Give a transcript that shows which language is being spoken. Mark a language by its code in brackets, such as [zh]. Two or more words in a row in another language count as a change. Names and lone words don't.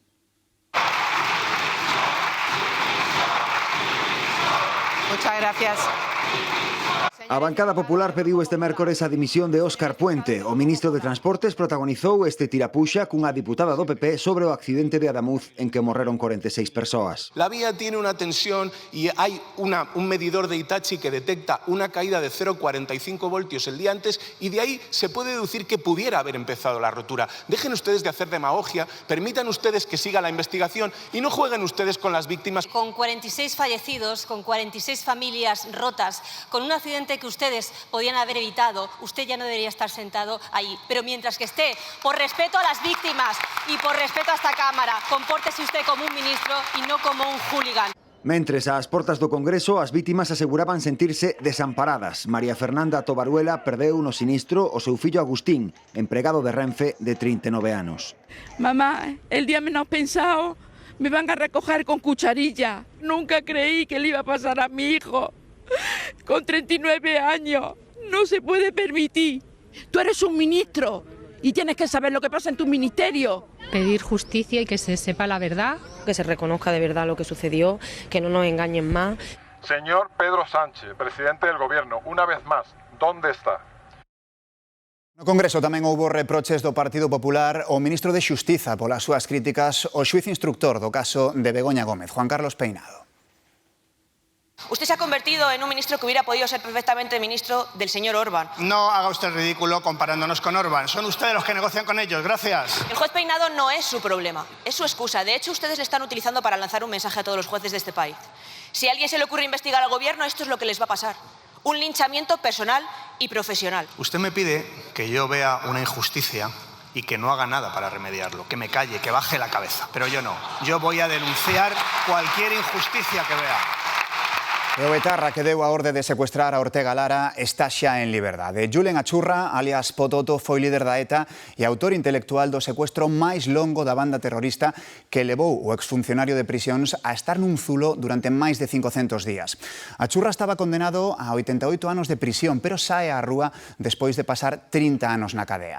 [es] Muchas gracias. [gl] A bancada popular pediu este mércores a dimisión de Óscar Puente. O ministro de Transportes protagonizou este tirapuxa cunha diputada do PP sobre o accidente de Adamuz en que morreron 46 persoas. [es] La vía tiene una tensión y hay un medidor de Hitachi que detecta una caída de 0,45 voltios el día antes y de ahí se puede deducir que pudiera haber empezado la rotura. Dejen ustedes de hacer demagogia, permitan ustedes que siga la investigación y no jueguen ustedes con las víctimas. Con 46 fallecidos, con 46 familias rotas, con un accidente que ustedes podían haber evitado, usted ya no debería estar sentado ahí. Pero mientras que esté, por respeto a las víctimas y por respeto a esta Cámara, compórtese usted como un ministro y no como un hooligan. [gl] Mentres ás portas do Congreso, as vítimas aseguraban sentirse desamparadas. María Fernanda Tobaruela perdeu no sinistro o seu fillo Agustín, empregado de Renfe de 39 anos. [es] Mamá, el día menos pensado me van a recoger con cucharilla. Nunca creí que le iba a pasar a mi hijo. Con 39 años, no se puede permitir. Tú eres un ministro y tienes que saber lo que pasa en tu ministerio. Pedir justicia y que se sepa la verdad. Que se reconozca de verdad lo que sucedió, que no nos engañen más. Señor Pedro Sánchez, presidente del Gobierno, una vez más, ¿dónde está? [gl] No Congreso tamén houbo reproches do Partido Popular ao ministro de Xustiza polas súas críticas ao xuíz instructor do caso de Begoña Gómez, Juan Carlos Peinado. [es] Usted se ha convertido en un ministro que hubiera podido ser perfectamente ministro del señor Orbán. No haga usted ridículo comparándonos con Orbán. Son ustedes los que negocian con ellos. Gracias. El juez Peinado no es su problema, es su excusa. De hecho, ustedes le están utilizando para lanzar un mensaje a todos los jueces de este país. Si a alguien se le ocurre investigar al gobierno, esto es lo que les va a pasar. Un linchamiento personal y profesional. Usted me pide que yo vea una injusticia y que no haga nada para remediarlo, que me calle, que baje la cabeza. Pero yo no. Yo voy a denunciar cualquier injusticia que vea. [gl] E o etarra que deu a orde de secuestrar a Ortega Lara está xa en liberdade. Julen Achurra, alias Pototo, foi líder da ETA e autor intelectual do secuestro máis longo da banda terrorista que levou o exfuncionario de prisións a estar nun zulo durante máis de 500 días. Achurra estaba condenado a 88 anos de prisión, pero sae á rúa despois de pasar 30 anos na cadea.